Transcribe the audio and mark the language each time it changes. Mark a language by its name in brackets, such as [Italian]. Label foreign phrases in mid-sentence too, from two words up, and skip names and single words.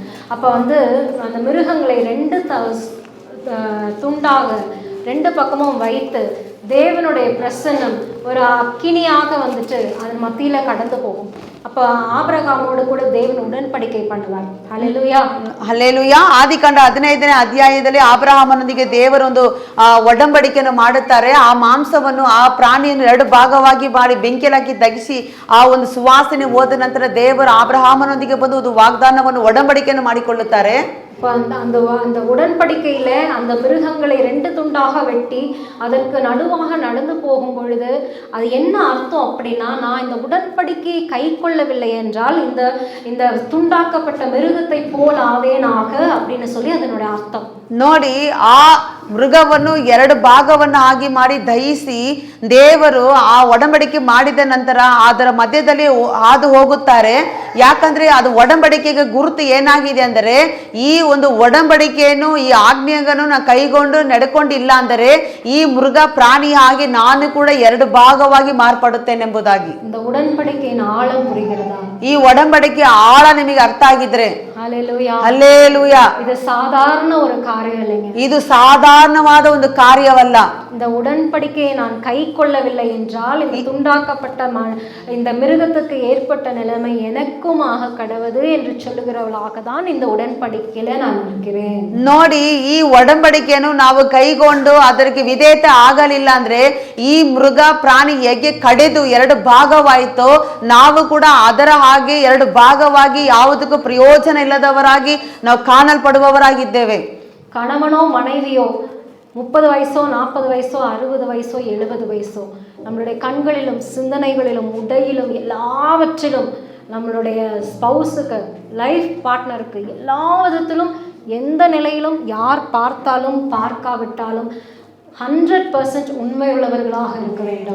[Tamil] அப்ப அந்த மிருகங்களை 2 துண்டாக 2 பக்கமும் வைத்து தேவனுடைய பிரசன்னம் ஒரு அக்கினியாக அதன் மத்தியில கடந்து போகும். அப்ப ஆபிரகாமோடு கூட தேவன் உடன்படிக்கை பண்ணுவார். ஹல்லேலூயா, [Kannada] ಹಲ್ಲೇಲೂಯಾ. ಆದಿಕಾಂಡ 15ನೇ ಅಧ್ಯಾಯದಲ್ಲಿ ಅಬ್ರಹಾಮನೊಂದಿಗೆ ದೇವರೊಂದು ಒಡಂಬಡಿಕೆಯನ್ನು ಮಾಡುತ್ತಾರೆ. ಆ ಮಾಂಸವನ್ನು, ಆ ಪ್ರಾಣಿಯನ್ನು 2 ಭಾಗವಾಗಿ ಮಾಡಿ ಬೆಂಕಿಲಾಕಿ ದಗಿಸಿ ಆ ಒಂದು ಸುವಾಸನೆ ಹೋದ ನಂತರ ದೇವರು ಅಬ್ರಹಾಮನೊಂದಿಗೆ ಬಂದು ಒಂದು ವಾಗ್ದಾನವನ್ನು ಒಡಂಬಡಿಕೆಯನ್ನು ಮಾಡಿಕೊಳ್ಳುತ್ತಾರೆ. [Tamil] அந்த உடன்படிக்கையில அந்த மிருகங்களை 2 துண்டாக வெட்டி அதற்கு நடுவாக நடந்து போகும் பொழுது அது என்ன அர்த்தம் அப்படின்னா, நான் இந்த உடன்படிக்கையை கை கொள்ளவில்லை என்றால் இந்த துண்டாக்கப்பட்ட மிருகத்தை போல் ஆவேனாக அப்படின்னு சொல்லி அதனுடைய அர்த்தம். [Kannada] ನೋಡಿ, ಆ ಮೃಗವನ್ನು 2 ಭಾಗವನ್ನು ಆಗಿ ಮಾಡಿ ದಹಿಸಿ ದೇವರು ಆ ಒಡಂಬಡಿಕೆ ಮಾಡಿದ ನಂತರ ಅದರ ಮಧ್ಯದಲ್ಲಿ ಹಾದು ಹೋಗುತ್ತಾರೆ. ಯಾಕಂದ್ರೆ ಅದು ಒಡಂಬಡಿಕೆಗೆ ಗುರುತು ಏನಾಗಿದೆ ಅಂದರೆ, ಈ ಒಂದು ಒಡಂಬಡಿಕೆಯನ್ನು, ಈ ಆಜ್ಞೆಯನ್ನು ನಾನು ಕೈಗೊಂಡು ನಡೆಕೊಂಡಿಲ್ಲ ಅಂದರೆ ಈ ಮೃಗ ಪ್ರಾಣಿ ಆಗಿ ನಾನು ಕೂಡ 2 ಭಾಗವಾಗಿ ಮಾರ್ಪಡುತ್ತೇನೆಂಬುದಾಗಿ. [Tamil] இந்த உடன்படிக்கையின் ஆழம் புரிகிறதா? [Kannada] ಈ ಒಡಂಬಡಿಕೆ ಆಳ ನಿಮಗೆ ಅರ್ಥ ಆಗಿದ್ರೆ [Tamil] ஹல்லேலூயா, [Kannada] ಹಲ್ಲೇಲೂಯಾ. [Tamil] இது சாதாரண ஒரு காரியம் இல்லைங்க. [Kannada] ಇದು ಸಾಧಾರಣವಾದ ಒಂದು ಕಾರ್ಯವಲ್ಲ. [Tamil] இந்த உடன்படிக்கையை நான் கை கொள்ளவில்லை என்றால் இந்த துண்டாக்கப்பட்ட இந்த மிருகத்துக்கு ஏற்பட்ட நிலைமை எனக்கும் ஆக கடவுது என்று சொல்லுகிறவளாக தான் இந்த உடன்படிக்கையில நான் இருக்கிறேன். [Kannada] ನೋಡಿ, ಈ ಒಡಂಬಡಿಕೆಯನ್ನು ನಾವು ಕೈಗೊಂಡು ಅದಕ್ಕೆ ವಿಧೇಯತೆ ಆಗಲಿಲ್ಲ ಅಂದ್ರೆ ಈ ಮೃಗ ಪ್ರಾಣಿ ಹೇಗೆ ಕಡೆದು 2 ಭಾಗವಾಯಿತೋ ನಾವು ಕೂಡ ಅದರ ಹಾಗೆ 2 ಭಾಗವಾಗಿ ಯಾವುದಕ್ಕೂ ಪ್ರಯೋಜನ ಇಲ್ಲದವರಾಗಿ ನಾವು ಕಾಣಲ್ಪಡುವವರಾಗಿದ್ದೇವೆ. [Tamil] கணவனோ மனைவியோ 30 வயசோ 40 வயசோ 60 வயசோ 70 வயசோ நம்மளுடைய கண்களிலும் சிந்தனைகளிலும் உடையிலும் எல்லாவற்றிலும் நம்மளுடைய [English] spouse life partner [Tamil] எல்லா விதத்திலும் எந்த நிலையிலும் யார் பார்த்தாலும் பார்க்காவிட்டாலும் 100% ಉண்ಮೆಯುಳ್ಳವர்களாக இருக்க வேண்டும்.